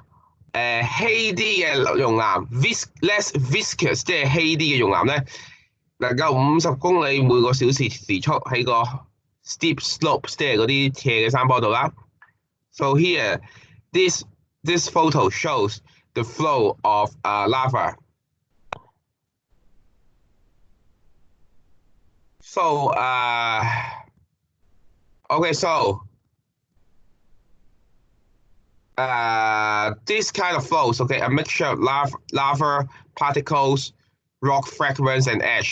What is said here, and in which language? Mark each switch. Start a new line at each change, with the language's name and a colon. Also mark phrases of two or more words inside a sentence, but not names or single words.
Cantonese: 稀啲嘅熔岩
English: less viscous
Cantonese: 即係稀啲嘅熔岩咧，能夠50公里每個小時時速喺個
English: steep slopes
Cantonese: 即係嗰啲斜嘅山坡度啦。
English: So here this photo shows the flow of lava. So okay, so this kind of flows, okay, a mixture of lava particles, rock fragments, and ash.